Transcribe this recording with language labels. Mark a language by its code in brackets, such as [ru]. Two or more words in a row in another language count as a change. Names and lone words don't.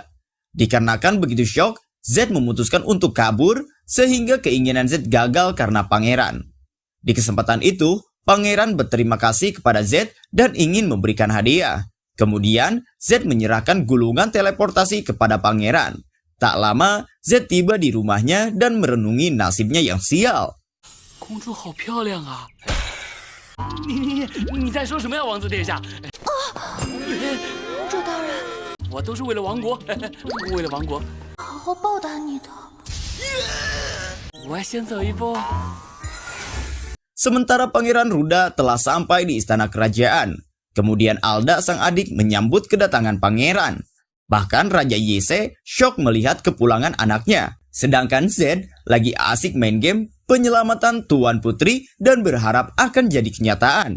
[id] Dikarenakan begitu syok, Z memutuskan untuk kabur, sehingga keinginan Z gagal karena pangeran. Di kesempatan itu, Pangeran berterima kasih kepada Z dan ingin memberikan hadiah. Kemudian, Z menyerahkan gulungan teleportasi kepada pangeran. Tak lama, Z tiba di rumahnya dan merenungi nasibnya yang sial. [zh] 公主好漂亮啊！你在说什么呀，王子殿下？公主大人，我都是为了王国，为了王国，好好报答你的。我先走一步。 [id] Sementara Pangeran Ruda telah sampai di istana kerajaan. Kemudian Alda sang adik menyambut kedatangan pangeran. Bahkan Raja Yese syok melihat kepulangan anaknya. Sedangkan Z lagi asik main game penyelamatan Tuan Putri dan berharap akan jadi kenyataan.